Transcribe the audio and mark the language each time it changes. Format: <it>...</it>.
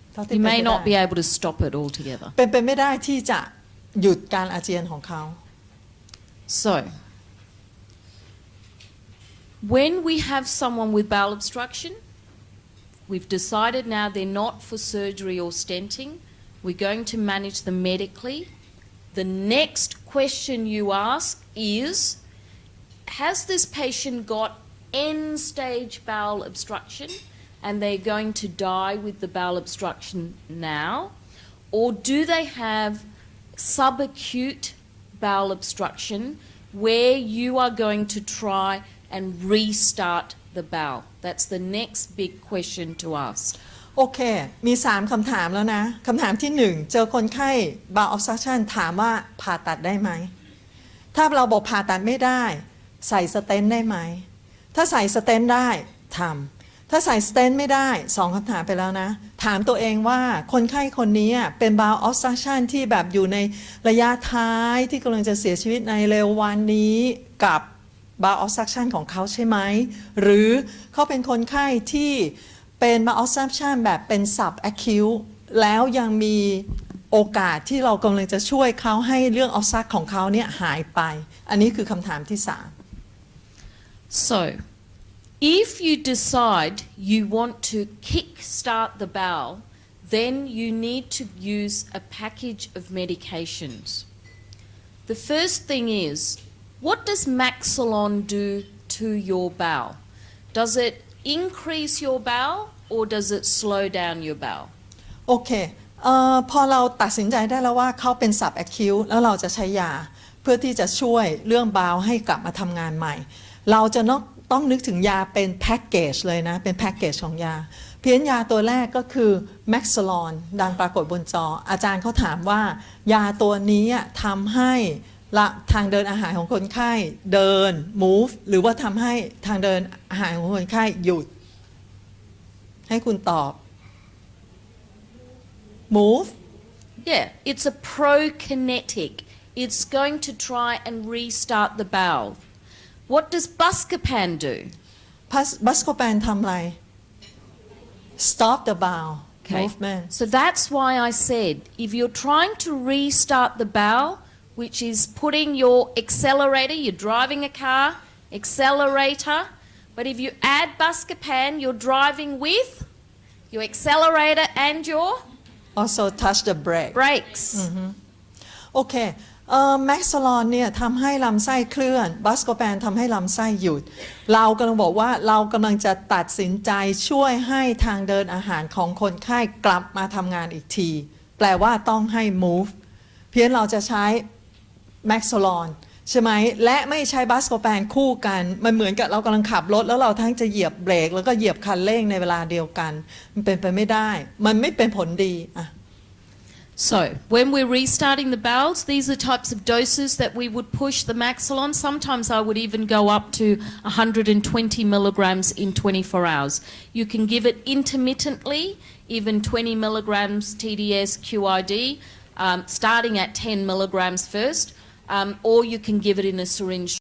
<en>You may not be able to stop it altogether.</en> <th>เป็นไปไม่ได้ที่จะหยุดการอาเจียนของเขา</th> <en>So when we have someone with bowel obstruction, we've decided now they're not for surgery or stenting. We're going to manage them medically. The next question you ask is, has this patient got end-stage bowel obstruction and they're going to die with the bowel obstruction now? Or do they have subacute bowel obstruction where you are going to try and restart the bowel? That's the next big question to ask.</en> <th>โอเค มี 3คำถามแล้วนะ คำถามที่ 1 เจอคนไข้ bowel obstruction ถามว่าผ่าตัดได้ไหม ถ้าเราบอกผ่าตัดไม่ได้ ใส่สเตนต์ได้ไหม ถ้าใส่สเตนต์ได้ทำถ้าใส่สเตนต์ไม่ได้ 2คำถามไปแล้วนะ ถามตัวเองว่าคนไข้คนนี้เป็น bowel obstruction ที่แบบอยู่ในระยะท้ายที่กำลังจะเสียชีวิตในเร็ววันนี้กับ bowel obstruction ของเขาใช่ไหม หรือเขาเป็นคนไข้ที่เป็น bowel obstruction แบบเป็น subacute แล้วยังมีโอกาสที่เรากำลังจะช่วยเขาให้เรื่อง obstruct ของเขาเนี่ยหายไป อันนี้คือคำถามที่</th> <en>So, if you decide you want to kick-start the bowel, then you need to use a package of medications. The first thing is, what does Maxolon do to your bowel? Does it increase your bowel or does it slow down your bowel?</en> <th>3 โอเคพอเราตัดสินใจได้แล้วว่าเขาเป็น subacute แล้วเราจะใช้ยาเพื่อที่จะช่วยเรื่องบาวให้กลับมาทำงานใหม่ เราจะต้องนึกถึงยาเป็นแพ็กเกจเลยนะ เป็นแพ็กเกจของยา เพี้ยนยาตัวแรกก็คือ Maxolon ดังปรากฏบนจอ อาจารย์เขาถามว่ายาตัวนี้ทำให้ ทางเดินอาหารของคนไข้เดิน move หรือว่าทำให้ทางเดินอาหารของคนไข้หยุด ให้คุณตอบ move</th> <en>Yeah, it's a prokinetic. It's going to try and restart the bowel. What does Buscopan do?</en> <th>บัสโคแปนทำอะไร</th> <en>stop the bowel Okay. movement So that's why I said if you're trying to restart the bowel, which is putting your accelerator, you're driving a car, accelerator, but if you add Buscopan, you're driving with your accelerator and your also touch the brake brakes.</en> <th>โอเคแม็กซลอนเนี่ยทำให้ลำไส้เคลื่อนบัสโคแปนทำให้ลำไส้หยุดเรากำลังบอกว่าเรากำลังจะตัดสินใจช่วยให้ทางเดินอาหารของคนไข้กลับมาทำงานอีกทีแปลว่าต้องให้ move เพียงเราจะใช้แม็กซลอนใช่ไหมและไม่ใช้บัสโคแปนคู่กันมันเหมือนกับเรากำลังขับรถแล้วเราทั้งจะเหยียบเบรกแล้วก็เหยียบคันเร่งในเวลาเดียวกันมันเป็นไปไม่ได้มันไม่เป็นผลดีอ่ะ</th> <en>So, when we're restarting the bowels, these are types of doses that we would push the Maxolon. Sometimes I would even go up to 120 milligrams in 24 hours. You can give it intermittently, even 20 milligrams TDS QID, starting at 10 milligrams first, or you can give it in a syringe.</en>